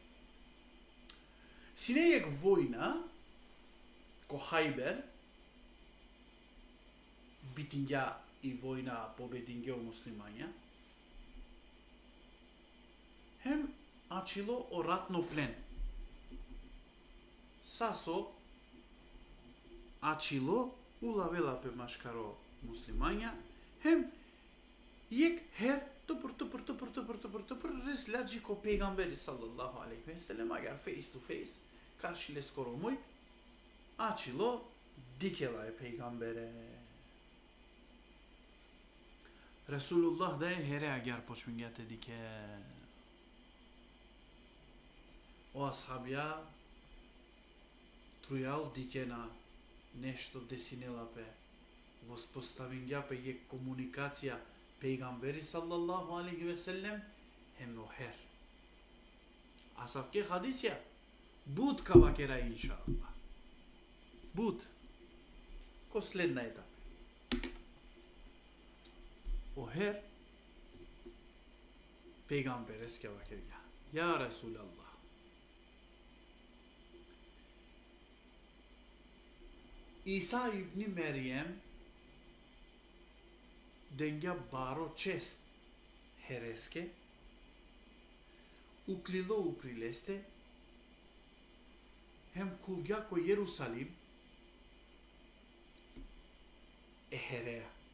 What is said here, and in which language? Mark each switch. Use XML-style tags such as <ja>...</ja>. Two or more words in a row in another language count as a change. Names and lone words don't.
<rom>Сине јек војна, ко Хајбер, битинѓа и војна побединѓа у муслимања, хем ачило о ратно плен. Сасо ачило улавела пе машкаро муслимања, хем јек хер тупр рес ладжи ко пейгамбери</rom> <ar>صلى الله عليه وسلم,</ar> <rom>агар</rom> <en>face to face,</en> <rom>каршиле скоро мој, ачило дикела е пейгамбере. Расулуллах да е хере агар почмингате дике. О асхабија трујал дикена нешто десинелапе, воспоставингјапе јек комуникација пейгамбери</rom> <ar>صلى الله عليه وسلم,</ar> <rom>хем охер. Асавке хадисја, буд кавакера иншаллах. Буд, ко следна етапа. Охер, пейгамбер еске вакерга.</rom> <ar>يا رسول الله.</ar> <rom>Иса ибни Мерием денга баро чест хереске, уклило уприлесте, хем кувѓа ко Јерусалим е хереја.</rom>